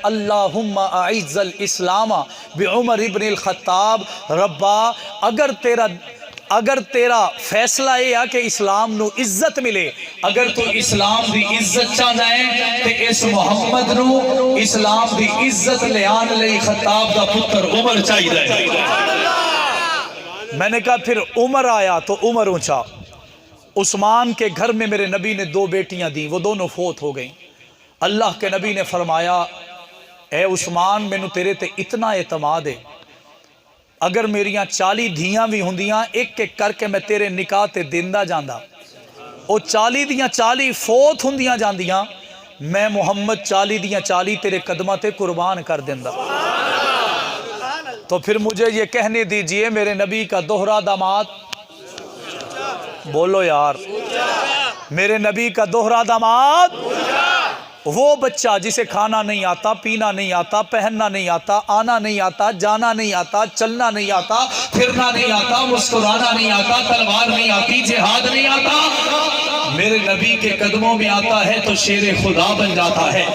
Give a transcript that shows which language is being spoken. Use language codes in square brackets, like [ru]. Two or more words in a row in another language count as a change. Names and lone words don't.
[ar] اللہم اعز الاسلام بعمر ابن الخطاب، [pa] ربا اگر تیرا فیصلہ یہ کہ اسلام نو عزت ملے، اگر تو اسلام دی عزت چاہ جائے تو اس محمد نو اسلام دی عزت لے آن لئی خطاب دا پتر عمر چاہی جائے۔ [ur] میں نے کہا پھر عمر آیا تو عمر اونچا. عثمان کے گھر میں میرے نبی نے 2 بیٹیاں دی، وہ دونوں فوت ہو گئیں. اللہ کے نبی نے فرمایا [pa] اے عثمان مینوں تیرے تے اتنا اعتماد ہے، اگر میریاں 40 دھیاں بھی ہوندیاں ایک ایک کر کے میں تیرے نکاح تے دیندا جاندا، او 40 دیاں 40 فوت ہوندیاں جاندیاں، میں محمد 40 دیاں 40 تیرے قدماں تے قربان کر دیندا. [ur] تو پھر مجھے یہ کہنے دیجئے میرے نبی کا دوہرا داماد، بولو یار، میرے نبی کا دوہرا داماد وہ بچہ جسے کھانا نہیں آتا، پینا نہیں آتا، پہننا نہیں آتا، آنا نہیں آتا، جانا نہیں آتا، چلنا نہیں آتا، پھرنا نہیں آتا، مسکرانا نہیں آتا، تلوار نہیں آتی، جہاد نہیں آتا، میرے نبی کے قدموں میں آتا ہے تو شیر خدا بن جاتا ہے.